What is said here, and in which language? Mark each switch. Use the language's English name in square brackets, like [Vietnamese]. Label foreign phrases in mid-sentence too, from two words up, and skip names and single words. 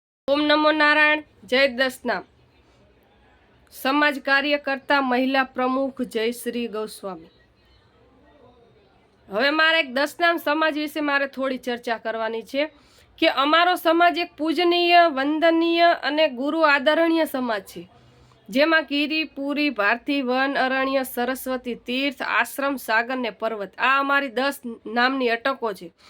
[Sanskrit] ओम नमो नारायण। जय दसनाम। [Hindi] समाज कार्यकर्ता महिला प्रमुख जयश्री गोस्वामी। [Gujarati] હવે મારે એક દસનામ સમાજ વિશે મારે થોડી ચર્ચા કરવાની છે કે અમારો સમાજ એક પૂજનીય, વંદનીય અને ગુરુ આદરણીય સમાજ છે, જેમાં ગિરી, પુરી, ભારતી, વન, અરણ્ય, સરસ્વતી, તીર્થ, આશ્રમ, સાગર ને પર્વત આ અમારી 10 નામની અટકો છે।